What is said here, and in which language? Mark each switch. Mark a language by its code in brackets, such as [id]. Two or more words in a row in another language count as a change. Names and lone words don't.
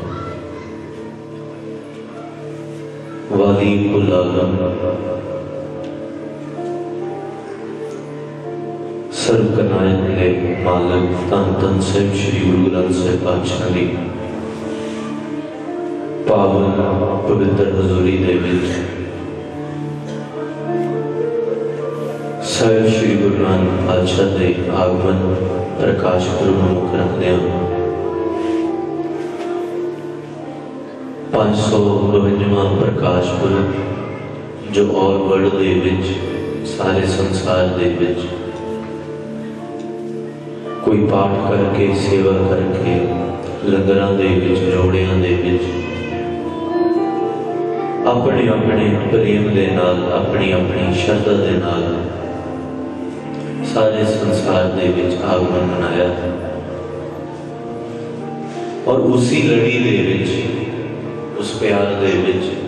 [pa] ਵਾਲੀ ਕੁੱਲ ਆਲਮ ਸਰਬ ਕਾਇਨਾਤ ਨੇ ਮਾਲਕ ਧੰਨ ਧੰਨ ਸਾਹਿਬ ਸ੍ਰੀ ਗੁਰੂ ਗ੍ਰੰਥ ਸਾਹਿਬ ਪਾਤਸ਼ਾਹ ਦੀ ਪਾਵਨ ਪਵਿੱਤਰ ਹਜ਼ੂਰੀ ਦੇ ਵਿਚ ਸਾਹਿਬ ਸ੍ਰੀ ਗੁਰੂ ਨਾਨਕ ਪਾਤਸ਼ਾਹ ਦੇ ਆਗਮਨ ਪ੍ਰਕਾਸ਼ ਪੁਰਬ ਨੂੰ ਮੁੱਖ ਰੱਖਦੇ ਹਾਂ। 552ਵਾਂ ਪ੍ਰਕਾਸ਼ ਪੁਰਬ ਜੋ ਔਰ ਵਰਲਡ ਦੇ ਵਿੱਚ ਸਾਰੇ ਸੰਸਾਰ ਦੇ ਵਿੱਚ ਕੋਈ ਪਾਠ ਕਰਕੇ ਸੇਵਾ ਕਰਕੇ ਲੰਗਰਾਂ ਦੇ ਵਿਚ ਜੋੜੀਆਂ ਦੇ ਵਿਚ ਅਪਣੇ ਅਪਣੇ ਪ੍ਰੇਮ ਦੇ ਨਾਲ ਅਪਣੀ ਅਪਣੀ ਸ਼ਰਧਾ ਦੇ ਨਾਲ ਸਾਰੇ ਸੰਸਾਰ ਦੇ ਵਿਚ ਆਗਮਨ ਮਨਾਇਆ ਔਰ ਉਸੀ ਲੜੀ ਦੇ ਵਿਚ ਉਸ ਪਿਆਰ ਦੇ ਵਿਚ